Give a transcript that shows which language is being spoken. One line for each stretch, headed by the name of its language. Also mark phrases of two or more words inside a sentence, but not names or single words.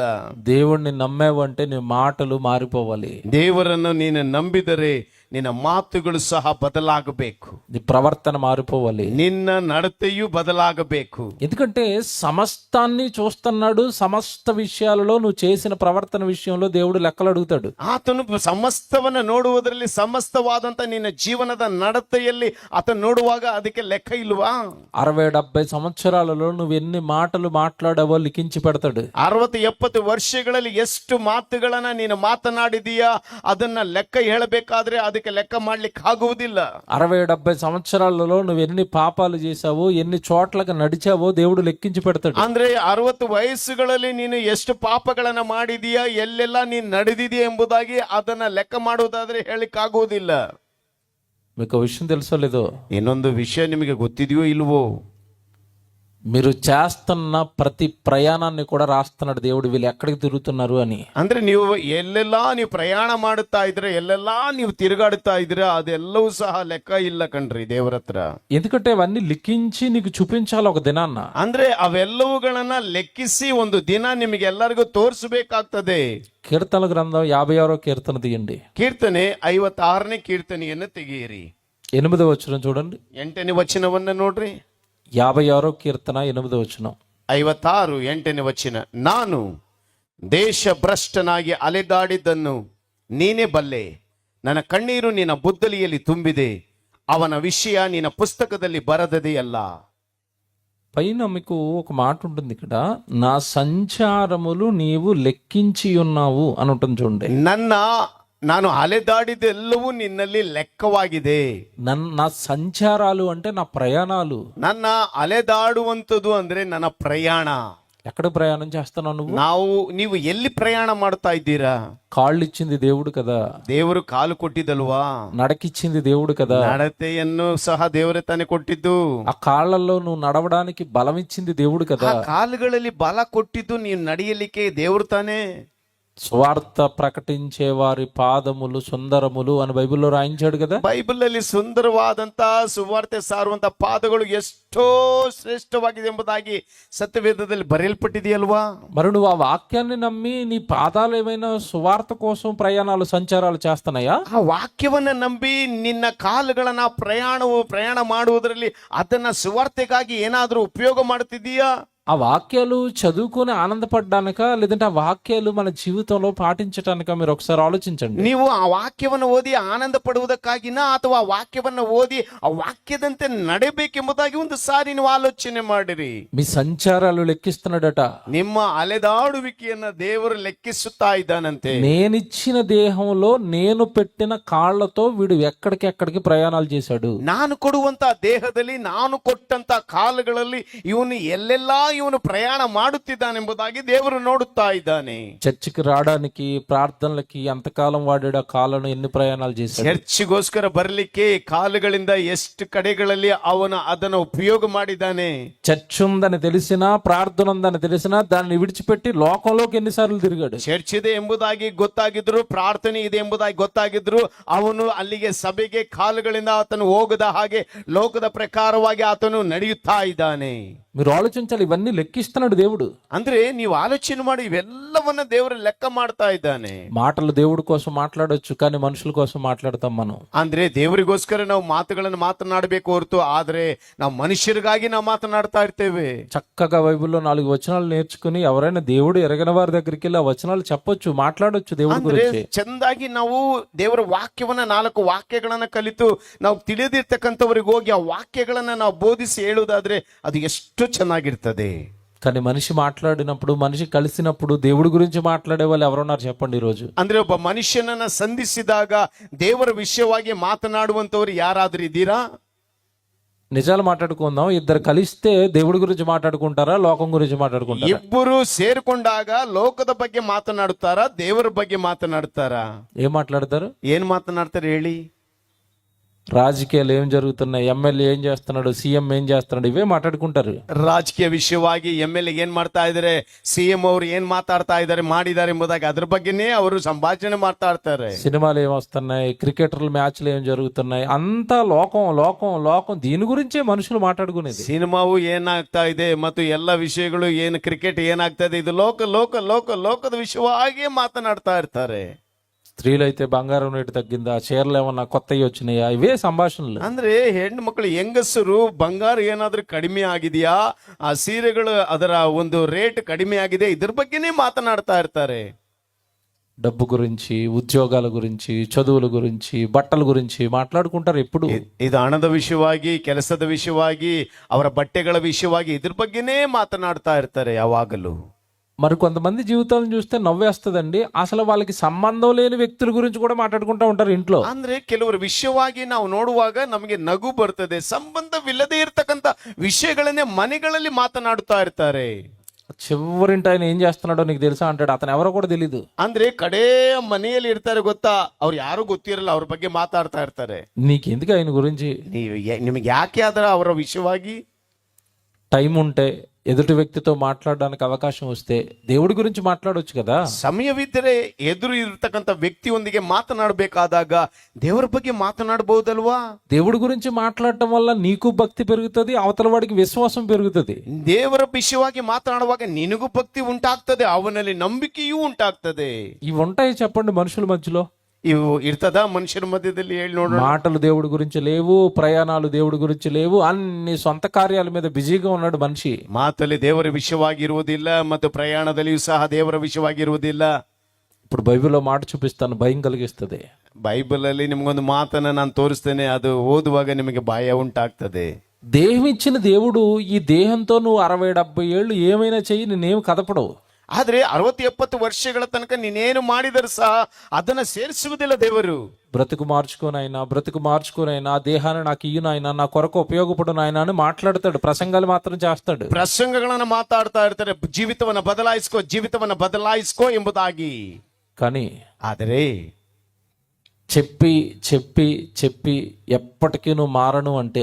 Telugu: దేవుడిని నమ్మావు అంటే నీ మాటలు మారిపోవాలి.
Kannada: ದೇವರನ್ನು ನೀನು ನಂಬಿದರೆ ನಿನ್ನ ಮಾತುಗಳು ಸಹ ಬದಲಾಗಬೇಕು,
Telugu: నీ ప్రవర్తన మారిపోవాలి,
Kannada: ನಿನ್ನ ನಡತೆಯು ಬದಲಾಗಬೇಕು.
Telugu: ఎందుకంటే సమస్తాన్ని చూస్తున్నాడు. సమస్త విషయాలలో నువ్వు చేసిన ప్రవర్తన విషయంలో దేవుడు లెక్కలు అడుగుతాడు.
Kannada: ಆತನು ಸಮಸ್ತವನ್ನ ನೋಡುವುದರಲ್ಲಿ ಸಮಸ್ತವಾದಂತ ನಿನ್ನ ಜೀವನದ ನಡತೆಯಲ್ಲಿ ಆತನು ನೋಡುವಾಗ ಅದಕ್ಕೆ ಲೆಕ್ಕ ಇಲ್ವಾ?
Telugu: 60-70 సంవత్సరాలలో నువ్వు ఎన్ని మాటలు మాట్లాడావో లిఖించి పెడతాడు.
Kannada: 60-70 ವರ್ಷಗಳಲ್ಲಿ ಎಷ್ಟು ಮಾತುಗಳನ್ನ ನೀನು ಮಾತನಾಡಿದೀಯಾ ಅದನ್ನ ಲೆಕ್ಕ ಹೇಳಬೇಕಾದ್ರೆ ಅದಕ್ಕೆ ಲೆಕ್ಕ ಮಾಡ್ಲಿಕ್ಕೆ ಆಗುವುದಿಲ್ಲ.
Telugu: 60-70 సంవత్సరాలలో నువ్వు ఎన్ని పాపాలు చేశావో, ఎన్ని చోట్లకు నడిచావో దేవుడు లెక్కించి పెడతాడు.
Kannada: ಅಂದ್ರೆ 60 ವಯಸ್ಸುಗಳಲ್ಲಿ ನೀನು ಎಷ್ಟು ಪಾಪಗಳನ್ನ ಮಾಡಿದೀಯಾ, ಎಲ್ಲೆಲ್ಲ ನೀನು ನಡೆದಿದೆಯಾ ಎಂಬುದಾಗಿ ಅದನ್ನ ಲೆಕ್ಕ ಮಾಡುವುದಾದ್ರೆ ಹೇಳಿಕ್ ಆಗುವುದಿಲ್ಲ.
Telugu: మీకు విషయం తెలుసో లేదో,
Kannada: ಇನ್ನೊಂದು ವಿಷಯ ನಿಮಗೆ ಗೊತ್ತಿದೆಯೋ ಇಲ್ವೋ,
Telugu: మీరు చేస్తున్న ప్రతి ప్రయాణాన్ని కూడా రాస్తున్నాడు దేవుడు, వీళ్ళు ఎక్కడికి తిరుగుతున్నారు అని.
Kannada: ಅಂದ್ರೆ ನೀವು ಎಲ್ಲೆಲ್ಲ ನೀವು ಪ್ರಯಾಣ ಮಾಡುತ್ತಾ ಇದ್ರೆ, ಎಲ್ಲೆಲ್ಲ ನೀವು ತಿರುಗಾಡುತ್ತಾ ಇದ್ರೆ ಅದೆಲ್ಲವೂ ಸಹ ಲೆಕ್ಕ ಇಲ್ಲ ಕಣ್ರಿ ದೇವರ ಹತ್ರ.
Telugu: ఎందుకంటే అవన్నీ లిఖించి నీకు చూపించాలి ఒక దినాన్న.
Kannada: ಅಂದ್ರೆ ಅವೆಲ್ಲವುಗಳನ್ನ ಲೆಕ್ಕಿಸಿ ಒಂದು ದಿನ ನಿಮಗೆ ಎಲ್ಲರಿಗೂ ತೋರಿಸಬೇಕಾಗ್ತದೆ.
Telugu: కీర్తన గ్రంథం 56వ కీర్తన తీయండి.
Kannada: ಕೀರ್ತನೆ 56ನೇ ಕೀರ್ತನೆಯನ್ನು ತೆಗೆಯಿರಿ.
Telugu: 8వ వచనం చూడండి.
Kannada: 8ನೇ ವಚನವನ್ನ ನೋಡ್ರಿ.
Telugu: 56వ కీర్తన 8వ వచనం.
Kannada: 56 8ನೇ ವಚನ. ನಾನು ದೇಶ ಭ್ರಷ್ಟನಾಗಿ ಅಲೆದಾಡಿದ್ದನ್ನು ನೀನೇ ಬಲ್ಲೆ, ನನ್ನ ಕಣ್ಣೀರು ನಿನ್ನ ಬುದ್ದಲಿಯಲ್ಲಿ ತುಂಬಿದೆ, ಅವನ విషయ ನಿನ್ನ పుస్తకದಲ್ಲಿ ಬರದದೆಯಲ್ಲ.
Telugu: పైన మీకు ఒక మాట ఉంటుంది ఇక్కడ, నా సంచారములు నీవు లెక్కించి ఉన్నావు అని ఉంటుంది చూడండి.
Kannada: ನಾನು ಅಲೆದಾಡಿದೆಲ್ಲವೂ ನಿನ್ನಲ್ಲಿ ಲೆಕ್ಕವಾಗಿದೆ.
Telugu: నా సంచారాలు అంటే నా ప్రయాణాలు.
Kannada: ನನ್ನ ಅಲೆದಾಡುವಂಥದ್ದು ಅಂದ್ರೆ ನನ್ನ ಪ್ರಯಾಣ.
Telugu: ఎక్కడ ప్రయాణం చేస్తున్నావు నువ్వు?
Kannada: ನೀವು ಎಲ್ಲಿ ಪ್ರಯಾಣ ಮಾಡ್ತಾ ಇದ್ದೀರಾ?
Telugu: కాళ్ళు ఇచ్చింది దేవుడు కదా,
Kannada: ದೇವರು ಕಾಲು ಕೊಟ್ಟಿದ್ದಲ್ವಾ?
Telugu: నడకిచ్చింది దేవుడు కదా,
Kannada: ನಡತೆಯನ್ನು ಸಹ ದೇವರೇ ತಾನೇ ಕೊಟ್ಟಿದ್ದು.
Telugu: ఆ కాళ్ళల్లో నువ్వు నడవడానికి బలం ఇచ్చింది దేవుడు కదా.
Kannada: ಕಾಲುಗಳಲ್ಲಿ ಬಲ ಕೊಟ್ಟಿದ್ದು ನೀವು ನಡೆಯಲಿಕ್ಕೆ ದೇವರು ತಾನೇ.
Telugu: స్వార్థ ప్రకటించే వారి పాదములు సుందరములు అని బైబిల్లో రాయించాడు కదా.
Kannada: ಬೈಬಲ್ ಅಲ್ಲಿ ಸುಂದರವಾದಂತ ಸುವಾರ್ತೆ ಸಾರುವಂತ ಪಾದಗಳು ಎಷ್ಟೋ ಶ್ರೇಷ್ಠವಾಗಿದೆ ಎಂಬುದಾಗಿ ಸತ್ಯವೇದದಲ್ಲಿ ಬರೆಯಲ್ಪಟ್ಟಿದೆಯಲ್ವಾ?
Telugu: మరి నువ్వు ఆ వాక్యాన్ని నమ్మి నీ పాదాలు ఏమైనా సువార్త కోసం ప్రయాణాలు సంచారాలు చేస్తున్నాయా?
Kannada: ಆ ವಾಕ್ಯವನ್ನ ನಂಬಿ ನಿನ್ನ ಕಾಲುಗಳನ್ನ ಪ್ರಯಾಣ ಮಾಡುವುದರಲ್ಲಿ ಅದನ್ನ ಸುವಾರ್ತೆಗಾಗಿ ಏನಾದ್ರೂ ಉಪಯೋಗ ಮಾಡುತ್ತಿದ್ದೀಯಾ?
Telugu: ఆ వాక్యాలు చదువుకొని ఆనందపడ్డానిక, లేదంటే ఆ వాక్యాలు మన జీవితంలో పాటించటానిక? మీరు ఒకసారి ఆలోచించండి.
Kannada: ನೀವು ಆ ವಾಕ್ಯವನ್ನು ಓದಿ ಆನಂದ ಪಡುವುದಕ್ಕಾಗಿನ ಅಥವಾ ವಾಕ್ಯವನ್ನು ಓದಿ ಆ ವಾಕ್ಯದಂತೆ ನಡೆಯಬೇಕೆಂಬುದಾಗಿ ಒಂದು ಸಾರಿ ನೀವು ಆಲೋಚನೆ ಮಾಡಿರಿ.
Telugu: మీ సంచారాలు లెక్కిస్తున్నాడట.
Kannada: ನಿಮ್ಮ ಅಲೆದಾಡುವಿಕೆಯನ್ನ ದೇವರು ಲೆಕ್ಕಿಸುತ್ತಾ ಇದ್ದಾನಂತೆ.
Telugu: నేనిచ్చిన దేహంలో నేను పెట్టిన కాళ్లతో వీడు ఎక్కడికి ప్రయాణాలు చేశాడు.
Kannada: ನಾನು ಕೊಡುವಂತ ದೇಹದಲ್ಲಿ ನಾನು ಕೊಟ್ಟಂತ ಕಾಲುಗಳಲ್ಲಿ ಇವನು ಎಲ್ಲೆಲ್ಲಾ ಇವನು ಪ್ರಯಾಣ ಮಾಡುತ್ತಿದ್ದಾನೆಂಬುದಾಗಿ ದೇವರು ನೋಡುತ್ತಾ ಇದ್ದಾನೆ.
Telugu: చర్చికి రావడానికి ప్రార్థనలకి ఎంతకాలం వాడాడు? ఆ కాళ్ళను ఎన్ని ప్రయాణాలు చేశాడు?
Kannada: ಚರ್ಚಿಗೋಸ್ಕರ ಬರಲಿಕ್ಕೆ ಕಾಲುಗಳಿಂದ ಎಷ್ಟು ಕಡೆಗಳಲ್ಲಿ ಅವನು ಅದನ್ನು ಉಪಯೋಗ ಮಾಡಿದ್ದಾನೆ.
Telugu: చర్చ్ ఉందని తెలిసినా, ప్రార్థన ఉందని తెలిసినా దాన్ని విడిచిపెట్టి లోకంలోకి ఎన్నిసార్లు తిరిగాడు?
Kannada: ಚರ್ಚ್ ಇದೆ ಎಂಬುದಾಗಿ ಗೊತ್ತಾಗಿದ್ರು, ಪ್ರಾರ್ಥನೆ ಇದೆ ಎಂಬುದಾಗಿ ಗೊತ್ತಾಗಿದ್ರು, ಅವನು ಅಲ್ಲಿಗೆ ಸಭೆಗೆ ಕಾಲುಗಳಿಂದ ಆತನು ಹೋಗದ ಹಾಗೆ ಲೋಕದ ಪ್ರಕಾರವಾಗಿ ಆತನು ನಡೆಯುತ್ತಾ ಇದ್ದಾನೆ.
Telugu: మీరు ఆలోచించాలి, ఇవన్నీ లెక్కిస్తున్నాడు దేవుడు.
Kannada: ಅಂದ್ರೆ ನೀವು ಆಲೋಚನೆ ಮಾಡಿ ಇವೆಲ್ಲವನ್ನ ದೇವರು ಲೆಕ್ಕ ಮಾಡ್ತಾ ಇದ್ದಾನೆ.
Telugu: మాటలు దేవుడి కోసం మాట్లాడొచ్చు, కానీ మనుషుల కోసం మాట్లాడతాం మనం.
Kannada: ಅಂದ್ರೆ ದೇವರಿಗೋಸ್ಕರ ನಾವು ಮಾತುಗಳನ್ನು ಮಾತನಾಡಬೇಕು ಹೊರತು, ಆದ್ರೆ ನಾವು ಮನುಷ್ಯರಿಗಾಗಿ ನಾವು ಮಾತನಾಡ್ತಾ ಇರ್ತೇವೆ.
Telugu: చక్కగా బైబిల్లో 4 వచనాలు నేర్చుకుని ఎవరైనా దేవుడు ఎరగని వారి దగ్గరికి వెళ్ళి ఆ వచనాలు చెప్పొచ్చు, మాట్లాడొచ్చు దేవుడి గురించి.
Kannada: ಚೆಂದಾಗಿ ನಾವು ದೇವರ ವಾಕ್ಯವನ್ನ 4 ವಾಕ್ಯಗಳನ್ನ ಕಲಿತು ನಾವು ತಿಳಿದಿರ್ತಕ್ಕಂಥವ್ರಿಗೆ ಹೋಗಿ ಆ ವಾಕ್ಯಗಳನ್ನ ನಾವು ಬೋಧಿಸಿ ಹೇಳುವುದಾದ್ರೆ ಅದು ಎಷ್ಟು ಚೆನ್ನಾಗಿರ್ತದೆ.
Telugu: కానీ మనిషి మాట్లాడినప్పుడు, మనిషి కలిసినప్పుడు దేవుడి గురించి మాట్లాడే వాళ్ళు ఎవరున్నారు చెప్పండి ఈరోజు?
Kannada: ಅಂದ್ರೆ ಒಬ್ಬ ಮನುಷ್ಯನನ್ನ ಸಂಧಿಸಿದಾಗ ದೇವರ ವಿಷಯವಾಗಿ ಮಾತನಾಡುವಂತವ್ರು ಯಾರಾದ್ರೂ ಇದ್ದೀರಾ?
Telugu: నిజాలు మాట్లాడుకుందాం. ఇద్దరు కలిస్తే దేవుడి గురించి మాట్లాడుకుంటారా, లోకం గురించి మాట్లాడుకుంటారా?
Kannada: ಇಬ್ಬರು ಸೇರ್ಕೊಂಡಾಗ ಲೋಕದ ಬಗ್ಗೆ ಮಾತನಾಡುತ್ತಾರಾ, ದೇವರ ಬಗ್ಗೆ ಮಾತನಾಡುತ್ತಾರಾ?
Telugu: ఏం మాట్లాడతారు?
Kannada: ಏನ್ ಮಾತನಾಡ್ತಾರೆ ಹೇಳಿ?
Telugu: రాజకీయాలు ఏం జరుగుతున్నాయి, ఎమ్మెల్యే ఏం చేస్తున్నాడు, సీఎం ఏం చేస్తున్నాడు, ఇవే మాట్లాడుకుంటారు.
Kannada: ರಾಜಕೀಯ ವಿಷಯವಾಗಿ MLA ಏನ್ ಮಾಡ್ತಾ ಇದಾರೆ, CM ಅವರು ಏನ್ ಮಾತಾಡ್ತಾ ಇದಾರೆ, ಮಾಡಿದ್ದಾರೆ ಎಂಬುದಾಗಿ ಅದ್ರ ಬಗ್ಗೆನೇ ಅವರು ಸಂಭಾಷಣೆ ಮಾಡ್ತಾ ಇರ್ತಾರೆ.
Telugu: సినిమాలు ఏం వస్తున్నాయి, క్రికెటర్ల మ్యాచ్లు ఏం జరుగుతున్నాయి, అంతా లోకం లోకం లోకం, దీని గురించే మనుషులు మాట్లాడుకునేది.
Kannada: ಸಿನಿಮಾವು ಏನಾಗ್ತಾ ಇದೆ ಮತ್ತು ಎಲ್ಲ ವಿಷಯಗಳು ಏನು, ಕ್ರಿಕೆಟ್ ಏನಾಗ್ತಾ ಇದೆ, ಇದು ಲೋಕದ ವಿಷಯವಾಗಿ ಮಾತನಾಡ್ತಾ ಇರ್ತಾರೆ.
Telugu: స్త్రీలైతే బంగారం రేటు తగ్గిందా, చీరలు ఏమన్నా కొత్తవి వచ్చినాయా, ఇవే సంభాషణలు.
Kannada: ಅಂದ್ರೆ ಹೆಣ್ಣು ಮಕ್ಕಳು ಹೆಂಗಸರು ಬಂಗಾರ ಏನಾದ್ರೂ ಕಡಿಮೆ ಆಗಿದೆಯಾ, ಆ ಸೀರೆಗಳು ಅದರ ಒಂದು ರೇಟ್ ಕಡಿಮೆ ಆಗಿದೆ, ಇದ್ರ ಬಗ್ಗೆನೇ ಮಾತನಾಡ್ತಾ ಇರ್ತಾರೆ.
Telugu: డబ్బు గురించి, ఉద్యోగాల గురించి, చదువుల గురించి, బట్టల గురించి మాట్లాడుకుంటారు ఎప్పుడు.
Kannada: ಇದು ಹಣದ ವಿಷಯವಾಗಿ, ಕೆಲಸದ ವಿಷಯವಾಗಿ, ಅವರ ಬಟ್ಟೆಗಳ ವಿಷಯವಾಗಿ ಇದ್ರ ಬಗ್ಗೆನೇ ಮಾತನಾಡ್ತಾ ಇರ್ತಾರೆ ಯಾವಾಗಲೂ.
Telugu: మరి కొంతమంది జీవితాలను చూస్తే నవ్వేస్తుందండి. అసలు వాళ్ళకి సంబంధం లేని వ్యక్తుల గురించి కూడా మాట్లాడుకుంటూ ఉంటారు ఇంట్లో.
Kannada: ಅಂದ್ರೆ ಕೆಲವರ ವಿಷಯವಾಗಿ ನಾವು ನೋಡುವಾಗ ನಮಗೆ ನಗು ಬರ್ತದೆ. ಸಂಬಂಧವಿಲ್ಲದೆ ಇರತಕ್ಕಂತ ವಿಷಯಗಳನ್ನೇ ಮನೆಗಳಲ್ಲಿ ಮಾತನಾಡುತ್ತಾ ಇರ್ತಾರೆ.
Telugu: చివరింటి ఆయన ఏం చేస్తున్నాడో నీకు తెలుసా అంటాడు. అతను ఎవరో కూడా తెలీదు.
Kannada: ಅಂದ್ರೆ ಕಡೆ ಮನೆಯಲ್ಲಿ ಇರ್ತಾರೆ ಗೊತ್ತಾ, ಅವ್ರು ಯಾರು ಗೊತ್ತಿರಲ್ಲ, ಅವ್ರ ಬಗ್ಗೆ ಮಾತಾಡ್ತಾ ಇರ್ತಾರೆ.
Telugu: నీకెందుకు ఆయన గురించి?
Kannada: ನಿಮಗೆ ಯಾಕೆ ಅದರ ಅವರ ವಿಷಯವಾಗಿ
Telugu: టైం ఉంటే, ఎదుటి వ్యక్తితో మాట్లాడడానికి అవకాశం వస్తే దేవుడి గురించి మాట్లాడొచ్చు కదా.
Kannada: ಸಮಯವಿದ್ದರೆ ಎದುರು ಇರತಕ್ಕಂತ ವ್ಯಕ್ತಿಯೊಂದಿಗೆ ಮಾತನಾಡಬೇಕಾದಾಗ ದೇವರ ಬಗ್ಗೆ ಮಾತನಾಡಬಹುದಲ್ವಾ?
Telugu: దేవుడి గురించి మాట్లాడటం వల్ల నీకు భక్తి పెరుగుతుంది, అవతల వాడికి విశ్వాసం పెరుగుతుంది.
Kannada: ದೇವರ ವಿಷಯವಾಗಿ ಮಾತನಾಡುವಾಗ ನಿನಗೂ ಭಕ್ತಿ ಉಂಟಾಗ್ತದೆ, ಅವನಲ್ಲಿ ನಂಬಿಕೆಯೂ ಉಂಟಾಗ್ತದೆ.
Telugu: ఇవి ఉంటాయి చెప్పండి మనుషుల మధ్యలో?
Kannada: ಇವು ಇರ್ತದ ಮನುಷ್ಯರ ಮಧ್ಯದಲ್ಲಿ? ಹೇಳಿ ನೋಡೋಣ.
Telugu: మాటలు దేవుడి గురించి లేవు, ప్రయాణాలు దేవుడి గురించి లేవు, అన్ని సొంత కార్యాల మీద బిజీగా ఉన్నాడు మనిషి.
Kannada: ಮಾತಲ್ಲಿ ದೇವರ ವಿಷಯವಾಗಿ ಇರುವುದಿಲ್ಲ ಮತ್ತು ಪ್ರಯಾಣದಲ್ಲಿಯೂ ಸಹ ದೇವರ ವಿಷಯವಾಗಿ ಇರುವುದಿಲ್ಲ.
Telugu: ఇప్పుడు బైబిల్లో మాట చూపిస్తాను, భయం కలిగిస్తుంది.
Kannada: ಬೈಬಲ್ ಅಲ್ಲಿ ನಿಮ್ಗೊಂದು ಮಾತನ್ನ ನಾನು ತೋರಿಸ್ತೇನೆ, ಅದು ಓದುವಾಗ ನಿಮಗೆ ಭಯ ಉಂಟಾಗ್ತದೆ.
Telugu: దేహం ఇచ్చిన దేవుడు ఈ దేహంతో నువ్వు 60-70 ఏళ్ళు ఏమైనా చెయ్యి, నేనేం కదపడవు.
Kannada: ಆದ್ರೆ 60-70 ವರ್ಷಗಳ ತನಕ ನೀನೇನು ಮಾಡಿದರೂ ಸಹ ಅದನ್ನ ಸೇರಿಸುವುದಿಲ್ಲ ದೇವರು.
Telugu: బ్రతుకు మార్చుకోనైనా దేహాన్ని నాకు ఇయ్యునాయన, నా కొరకు ఉపయోగపడు నాయన అని మాట్లాడతాడు, ప్రసంగాలు మాత్రం చేస్తాడు.
Kannada: ಪ್ರಸಂಗಗಳನ್ನ ಮಾತಾಡ್ತಾ ಇರ್ತಾರೆ, ಜೀವಿತವನ್ನ ಬದಲಾಯಿಸ್ಕೋ ಎಂಬುದಾಗಿ.
Telugu: కానీ
Kannada: ಆದರೆ
Telugu: చెప్పి చెప్పి చెప్పి ఎప్పటికీ నువ్వు మారను అంటే,